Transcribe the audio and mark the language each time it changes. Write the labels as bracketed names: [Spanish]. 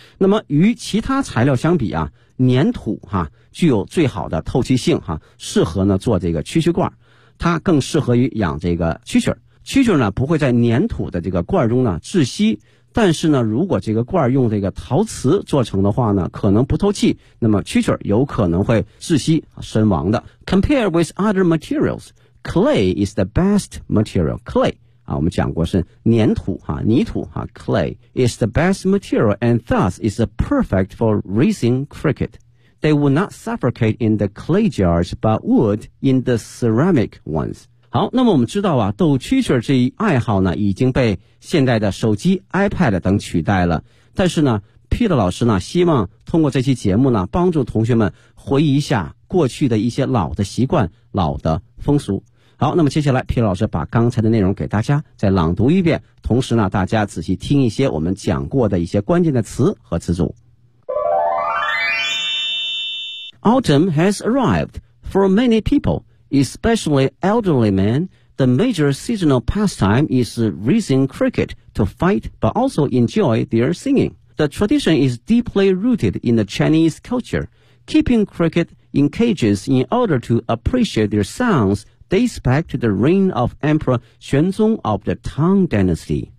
[Chinese] 那么与其他材料相比啊，粘土哈、啊、具有最好的透气性哈、啊、适合呢做这个蛐蛐罐，它更适合于养这个蛐蛐。蛐蛐呢不会在粘土的这个罐中呢窒息，但是呢如果这个罐用这个陶瓷做成的话呢可能不透气，那么蛐蛐有可能会窒息身亡的。 [English] Compared with other materials, clay is the best material. Clay [Chinese] 啊，我们讲过是粘土哈、啊，泥土哈、啊、， [English] clay is the best material and thus is perfect for raising cricket. They would not suffocate in the clay jars, but would in the ceramic ones. [Chinese] 好，那么我们知道啊，斗蛐蛐这一爱好呢，已经被现代的手机、iPad 等取代了。但是呢 ，Peter 老师呢，希望通过这期节目呢，帮助同学们回忆一下过去的一些老的习惯、老的风俗。好，那么接下来皮老师把刚才的内容给大家再朗读一遍，同时呢大家仔细听一些我们讲过的一些关键的词和词组。 [English] Autumn has arrived. For many people, especially elderly men, the major seasonal pastime is raising cricket to fight but also enjoy their singing. The tradition is deeply rooted in the Chinese culture. Keeping cricket in cages in order to appreciate their soundsdates back to the reign of Emperor Xuanzong of the Tang Dynasty.